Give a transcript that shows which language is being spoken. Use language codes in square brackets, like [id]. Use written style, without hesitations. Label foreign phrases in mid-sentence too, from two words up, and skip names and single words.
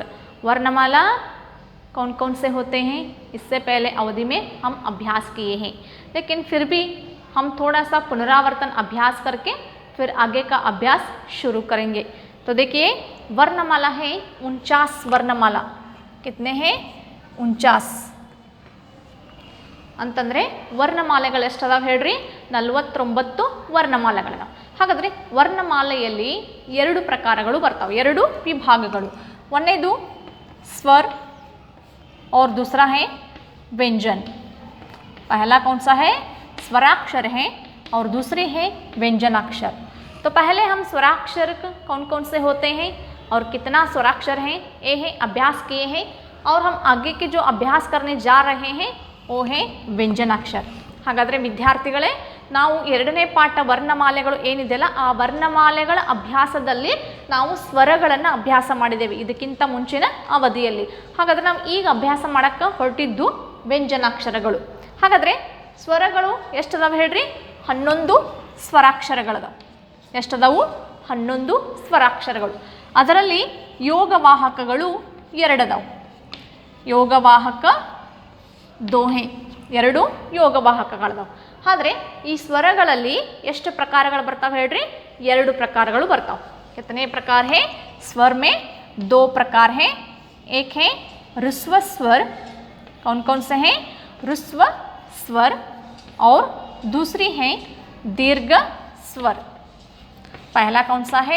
[hi] वर्णमाला कौन कौन से होते हैं इससे पहले अवधि में हम अभ्यास किए हैं, लेकिन फिर भी हम थोड़ा सा पुनरावर्तन अभ्यास करके फिर आगे का अभ्यास शुरू करेंगे। तो देखिए, वर्णमाला है 49 वर्णमाला। कितने हैं? [kn] 49 ಅಂತಂದರೆ ವರ್ಣಮಾಲೆಗಳು ಎಷ್ಟಿದಾವೆ ಹೇಳ್ರಿ? 49 ವರ್ಣಮಾಲೆಗಳಿದಾವೆ। ಹಾಗಾದರೆ ವರ್ಣಮಾಲೆಯಲ್ಲಿ 2 ಪ್ರಕಾರಗಳು ಬರ್ತಾವೆ, 2 ವಿಭಾಗಗಳು। ಒಂದನೇದು ಸ್ವರ್ [hi] और दूसरा है व्यंजन। पहला कौन सा है? स्वराक्षर है और दूसरी है व्यंजनाक्षर। तो पहले हम स्वराक्षर कौन कौन से होते हैं और कितना स्वराक्षर हैं ये है अभ्यास किए हैं, और हम आगे के जो अभ्यास करने जा रहे हैं वो है ವ್ಯಂಜನಾಕ್ಷರ। [kn] ಹಾಗಾದರೆ ವಿದ್ಯಾರ್ಥಿಗಳೇ, ನಾವು 2ನೇ ಪಾಠ ವರ್ಣಮಾಲೆಗಳು ಏನಿದೆಯಲ್ಲ ಆ ವರ್ಣಮಾಲೆಗಳ ಅಭ್ಯಾಸದಲ್ಲಿ ನಾವು ಸ್ವರಗಳನ್ನು ಅಭ್ಯಾಸ ಮಾಡಿದ್ದೇವೆ ಇದಕ್ಕಿಂತ ಮುಂಚಿನ ಅವಧಿಯಲ್ಲಿ। ಹಾಗಾದರೆ ನಾವು ಈಗ ಅಭ್ಯಾಸ ಮಾಡೋಕ್ಕೆ ಹೊರಟಿದ್ದು ವ್ಯಂಜನಾಕ್ಷರಗಳು। ಹಾಗಾದರೆ ಸ್ವರಗಳು ಎಷ್ಟದಾವೆ ಹೇಳ್ರಿ? 11 ಸ್ವರಾಕ್ಷರಗಳದಾವೆ। ಎಷ್ಟದಾವು? 11 ಸ್ವರಾಕ್ಷರಗಳು। ಅದರಲ್ಲಿ ಯೋಗವಾಹಕಗಳು 2 ಅದಾವೆ। ಯೋಗವಾಹಕ 2 हैं, 2 ಯೋಗವಾಹಕಗಳದಾವೆ। ಆದರೆ ಈ ಸ್ವರಗಳಲ್ಲಿ ಎಷ್ಟು ಪ್ರಕಾರಗಳು ಬರ್ತಾವೆ ಹೇಳ್ರಿ? [hi] 2 [kn] ಪ್ರಕಾರಗಳು ಬರ್ತಾವೆ। [hi] कितने प्रकार है? स्वर में 2 प्रकार है। एक है ह्रस्व स्वर। कौन कौन से हैं? ह्रस्व स्वर। और दूसरी है दीर्घ स्वर। पहला कौन सा है?